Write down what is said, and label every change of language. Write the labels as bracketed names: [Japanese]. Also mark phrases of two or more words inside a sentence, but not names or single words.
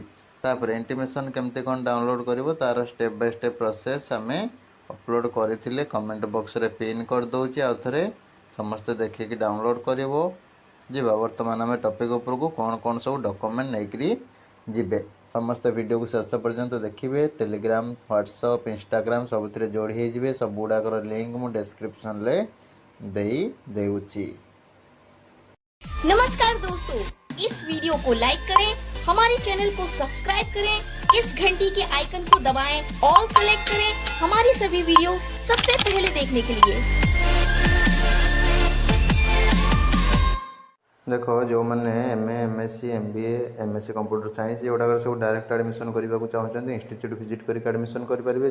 [Odia] ତାପରେ ଇଣ୍ଟିମେସନ୍ କେମିତି କ'ଣ ଡାଉନଲୋଡ଼ କରିବ ତା'ର [English] step by step process [Odia] ଆମେ ଅପଲୋଡ଼ କରିଥିଲେ, [English] comment box [Odia] ପିନ୍ କରିଦେଉଛି। ଆଉ ଥରେ ସମସ୍ତେ ଦେଖିକି ଡାଉନଲୋଡ଼ କରିବ। ଯିବା ବର୍ତ୍ତମାନ ଆମେ ଟପିକ୍ ଉପରକୁ। କ'ଣ ସବୁ ଡକୁମେଣ୍ଟ ନେଇକରି ଯିବେ ସମସ୍ତେ ଭିଡ଼ିଓକୁ ଶେଷ ପର୍ଯ୍ୟନ୍ତ ଦେଖିବେ। ଟେଲିଗ୍ରାମ, ହ୍ୱାଟ୍ସଅପ୍, ଇନଷ୍ଟାଗ୍ରାମ ସବୁଥିରେ ଯୋଡ଼ି ହେଇଯିବେ। ସବୁଗୁଡ଼ାକର ଲିଙ୍କ୍ ମୁଁ ଡେସ୍କ୍ରିପ୍ସନରେ देउची। [Hindi] नमस्कार दोस्तों, इस वीडियो को लाइक करें, हमारे चैनल को सब्सक्राइब करें, इस घंटी के आइकन को दबाएं, [English] all select [Hindi] करें हमारी सभी वीडियो सबसे पहले देखने के लिए। देखो जो मैंने [English] MA, MSc, MBA, MSc computer science [Hindi] ये गुड़ाक सब [English] direct admission [Hindi] करने को चाहते [English] institute visit [Hindi] करके एडमिशन करेंगे।